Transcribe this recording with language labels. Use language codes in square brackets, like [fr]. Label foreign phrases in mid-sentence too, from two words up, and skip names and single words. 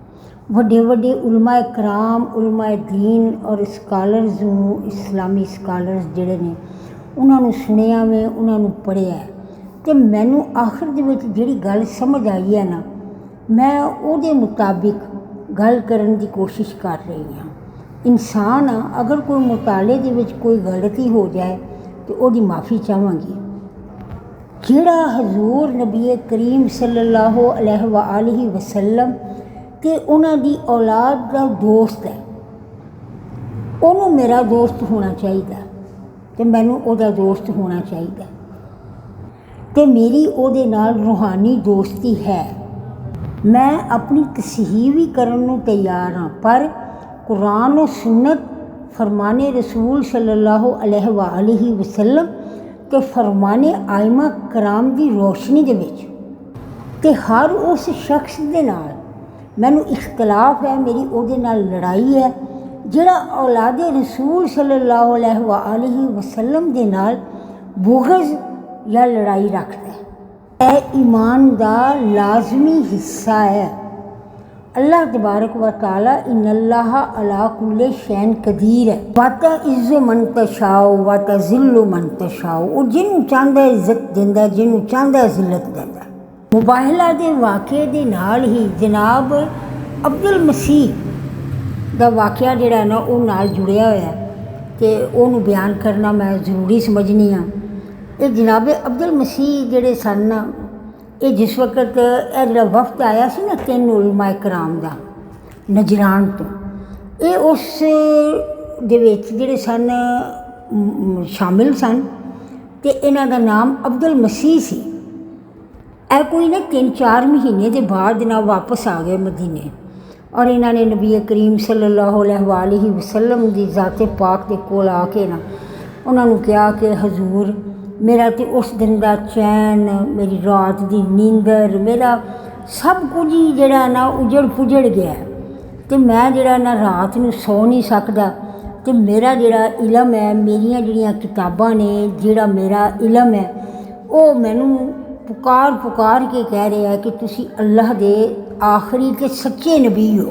[pa] وڈے وڈے علمائے کرام علمائے دین اور سکالرز نوں اسلامی سکالرز جیہڑے نے اونہاں نوں سنیا میں اونہاں نوں پڑھیا تے مینوں آخر دے وچ جیہڑی گل سمجھ آئی ہے نا میں اوہدے مطابق گل کرن دی کوشش کر رہی ہاں. انسان اگر کوئی مطالعے دے وچ کوئی غلطی ہو جائے تو اوہدی معافی چاہانگی. جیہڑا حضور نبی کریم [ar] صلى الله عليه وسلم [pa] تے اونہاں دی اولاد کا دوست ہے اونہاں نے میرا دوست ہونا چاہیے تو مینوں اوہدا دوست ہونا چاہیے تو میری اوہدے نال روحانی دوستی ہے. میں اپنی تصحیح بھی کرن نوں تیار ہاں پر قرآن اور سنت فرمانے رسول [ar] صلى الله عليه وسلم [pa] تے فرمانے آئمہ کرام کی روشنی دے وچ تے ہر اس شخص دے نال مینوں اختلاف ہے، میری اوہدے نال لڑائی ہے جیہڑا اولادے رسول [ar] صلى الله عليه وسلم [pa] دے نال بغض یا لڑائی رکھتا ہے. [ur] یہ ایمان کا لازمی حصہ ہے. [ar] الله تبارك و تعالى إن الله على كل شيء قدير ہے. و تعز من تشاء و تذل من تشاء [pa] वाता ज़िल्लु मन तशाओ, وہ جنہوں چاہتا ہے عزت دیندا جنہوں چاہتا ہے ذلت دیندا. مباہلہ کے واقعے دے نال ہی جناب عبد المسیح کا واقعہ جیہڑا نا وہ نال جڑیا ہویا تے اوہنوں بیان کرنا میں ضروری سمجھنی ہاں. یہ جناب عبد المسیح جیہڑے سن نا یہ جس وقت جو وفت آیا سی نا 3 علمائے کرام کا نجران تو یہ اس دے وچ جیہڑے سن شامل سن تے انہاں دا نام عبد المسیح سی. اے کوئی نا 3-4 مہینے کے بعد نا واپس آ گئے مدینے اور انہاں نے نبی کریم [ar] صلى الله عليه وسلم [pa] کی ذاتے پاک کے کول آکے نا اونہاں نے کہا کہ حضور میرا تو اس دن کا چین، میری رات کی نیندر، میرا سب کچھ ہی جڑا نا اجڑ پجڑ گیا. تو میں جڑا نا رات نوں سو نہیں سکدا. تو میرا جڑا علم ہے، میریاں جڑیاں کتاباں نے، جڑا میرا علم ہے، وہ مینوں پکار پکار کے کہہ رہا ہے کہ تسی اللہ دے آخری تے سچے نبی ہو.